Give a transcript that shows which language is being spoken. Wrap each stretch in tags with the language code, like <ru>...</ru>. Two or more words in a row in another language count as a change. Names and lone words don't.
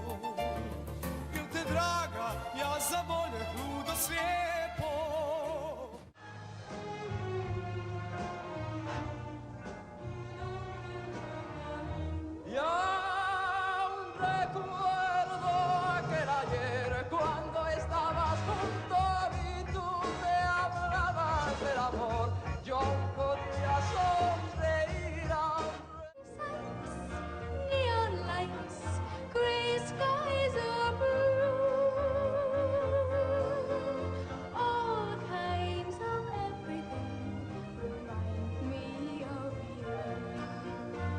<hr>Ili te draga, ja zavoljeh ludo slijepo?</hr> <es>Y aún recuerdo aquel ayer cuando estabas junto a mí, tú me hablabas del amor, yo podía sonreír a</es> <en>Neon lights, gray skies are blue, all kinds of everything remind me of you.</en>